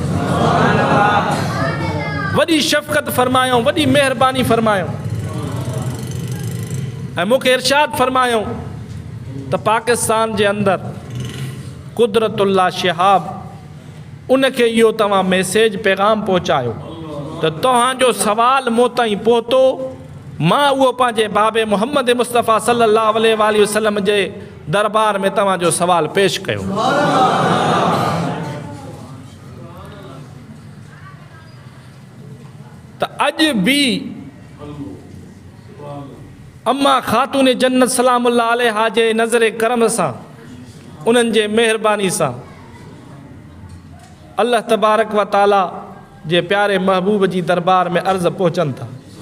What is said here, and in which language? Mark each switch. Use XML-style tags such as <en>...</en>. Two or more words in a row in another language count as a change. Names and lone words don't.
<sd>वॾी शफ़क़त फरमायूं, वॾी महिरबानी फरमायूं, ऐं मूंखे इरशाद फरमायूं त पाकिस्तान जे अंदरि कुदरतुल्लाह शिहाब उनखे इहो तव्हां मैसेज पैगाम पहुचायो त तव्हांजो सवाल मूं ताईं पहुतो, मां उहो पंहिंजे बाबे मुहम्मद मुस्तफ़ा</sd> <ar>صلى الله عليه وسلم</ar> <sd>जे दरबार में तव्हांजो सवाल पेश कयो। त अॼु बि अम्मा ख़ातून जन्नत</sd> <ar>سلام الله عليها</ar> <sd>जे नज़र करम सां, उन्हनि जे महिरबानी सां</sd> <ar>الله تبارك وتعالى</ar> <sd>जे प्यारे महबूब जी दरबार में अर्ज़ पहुचनि था।</sd>